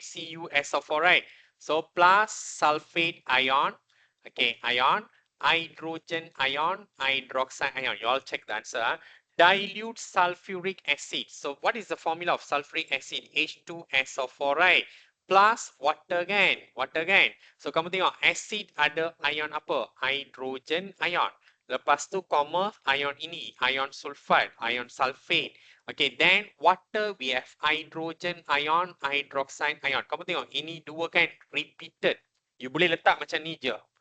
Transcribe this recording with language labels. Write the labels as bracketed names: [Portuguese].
[English] CuSO4, right? So, plus sulfate ion. Okay, ion. Hydrogen ion. Hydroxide ion. You all check the answer. Dilute sulfuric acid. So, what is the formula of sulfuric acid? H2SO4, right? Plus water kan? Water kan? [Malay] So, kamu tengok acid ada ion apa? [English] Hydrogen ion. [Malay] Lepas tu, comma, ion ini, ion sulfide, ion sulfate. [English] Okay, then water we have hydrogen ion, hydroxide ion. [Malay] Kamu tengok, ini dua kan repeated. You boleh letak macam ni je.